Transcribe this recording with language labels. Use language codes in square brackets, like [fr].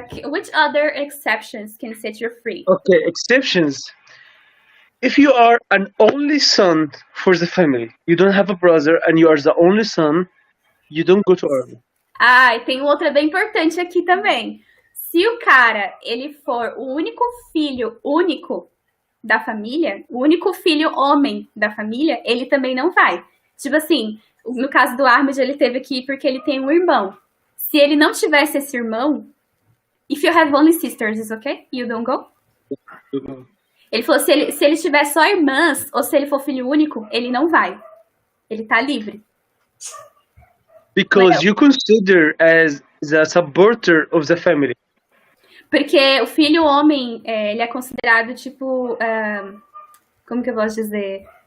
[en] Which other exceptions can set you free? Okay, exceptions. If you are an only son for the family, you don't have a brother, and you are the only son, you don't go to army. [pt] E tem outra bem importante aqui também. Se o cara, ele for o único filho único da família, o único filho homem da família, ele também não vai. Tipo assim, no caso do Ahmed, ele teve que ir porque ele tem um irmão. Se ele não tivesse esse irmão, [en] if you have only sisters, is okay? You don't go? [pt] Ele falou, se ele tiver só irmãs, ou se ele for filho único, ele não vai. Ele tá livre. [en] Because you consider as the supporter of the family. [pt] Porque o filho homem, ele é considerado tipo, como que eu posso dizer?